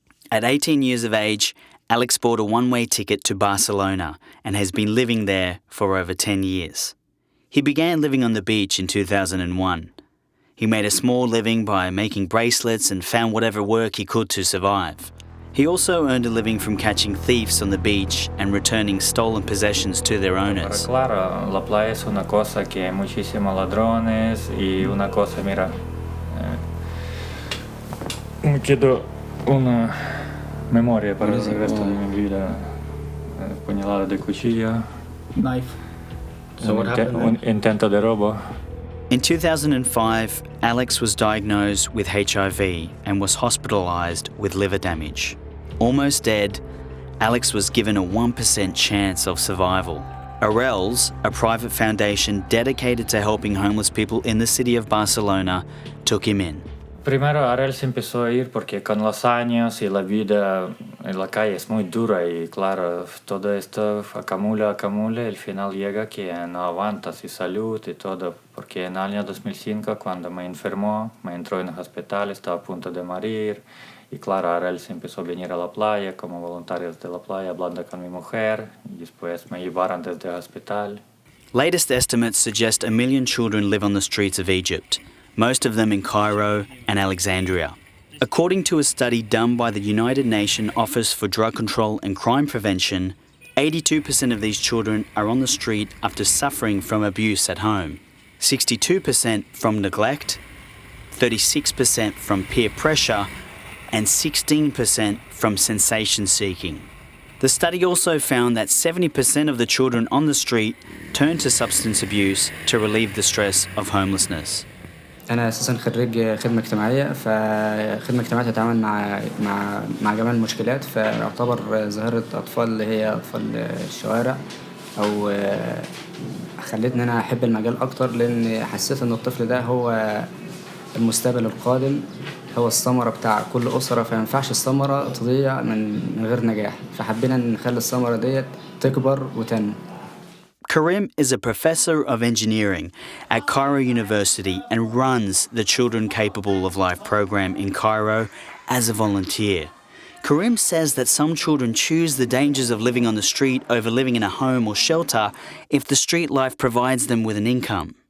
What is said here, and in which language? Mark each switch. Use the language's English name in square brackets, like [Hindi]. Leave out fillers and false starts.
[English] At 18 years of age, Alex bought a one-way ticket to Barcelona and has been living there for over 10 years. He began living on the beach in 2001. He made a small living by making bracelets and found whatever work he could to survive. He also earned a living from catching thieves on the beach and returning stolen possessions to their owners. [Spanish] Claro, la playa es una cosa que hay muchísimos ladrones y una cosa, mira, me quedó una memoria para el resto de mi vida, puñalada de cuchillo. [English] Knife. So what happened? [Spanish] Un intento de robo. [English] In 2005, Alex was diagnosed with HIV and was hospitalised with liver damage. Almost dead, Alex was given a 1% chance of survival. ARRELS, a private foundation dedicated to helping homeless people in the city of Barcelona, took him in. [Spanish] Primero ARRELS empezó a ir porque con los años y la vida en la calle es muy dura y claro, todo esto acumula, y al final llega que no aguantas y salud y todo, porque en el año 2005 cuando me enfermó, me entró en el hospital, estaba a punto de morir y claro, ARRELS empezó a venir a la playa como voluntarios de la playa hablando con mi mujer y después me llevaron desde el hospital. [English] Latest estimates suggest 1 million children live on the streets of Egypt, most of them in Cairo and Alexandria. According to a study done by the United Nations Office for Drug Control and Crime Prevention, 82% of these children are on the street after suffering from abuse at home, 62% from neglect, 36% from peer pressure, and 16% from sensation seeking. The study also found that 70% of the children on the street turn to substance abuse to relieve the stress of homelessness. [Arabic] أنا أساساً خريج خدمة اجتماعية، فخدمة اجتماعية تتعامل مع جميع المشكلات، فيعتبر ظاهرة أطفال اللي هي أطفال الشوارع أو خلتني أنا أحب المجال أكتر، لأن حسيت إن الطفل ده هو المستقبل القادم، هو الثمرة بتاع كل أسرة، فينفعش الثمرة تضيع من غير نجاح، فحبينا نخلي الثمرة ديت تكبر وتنمو. [English] Karim is a professor of engineering at Cairo University and runs the Children Capable of Life program in Cairo as a volunteer. Karim says that some children choose the dangers of living on the street over living in a home or shelter if the street life provides them with an income.